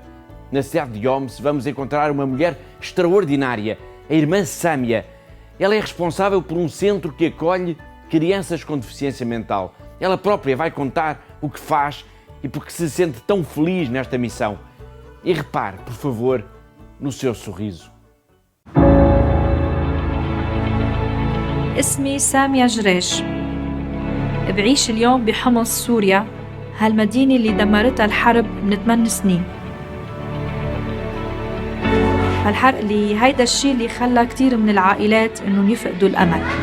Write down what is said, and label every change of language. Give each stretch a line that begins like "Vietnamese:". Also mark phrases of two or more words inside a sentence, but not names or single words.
Portuguese: Na cidade de Homs vamos encontrar uma mulher extraordinária, a irmã Sâmia. Ela é responsável por um centro que acolhe crianças com deficiência mental. Ela própria vai contar o que faz e porque se sente tão feliz nesta missão. E repare, por favor, no seu sorriso.
Arabic: اسمي سامية جريش. بعيش اليوم بحمص سوريا، هالمدينة اللي دمرتها الحرب من 8 سنين. هالحرق اللي هيدا الشيء اللي خلى كتير من العائلات انهم يفقدوا الامل.